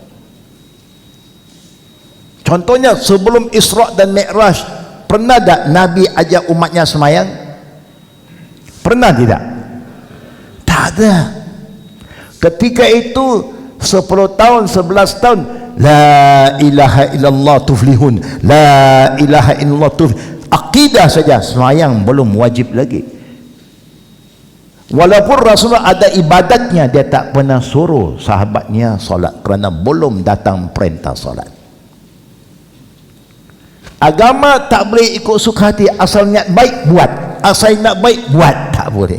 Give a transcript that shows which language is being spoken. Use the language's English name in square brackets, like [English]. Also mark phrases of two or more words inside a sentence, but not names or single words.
[Malay] Contohnya sebelum Isra dan Mi'raj, pernah tak Nabi ajak umatnya semayang? Pernah tidak? Tak ada. Ketika itu 10 tahun, 11 tahun, [Arabic] لا إله إلا الله تفلحون، لا إله إلا الله تفلحون, [Malay] akidah saja, semayang belum wajib lagi. Walaupun Rasulullah ada ibadatnya, dia tak pernah suruh sahabatnya solat kerana belum datang perintah solat. Agama tak boleh ikut suka hati, asal niat baik buat, asal niat baik buat, tak boleh.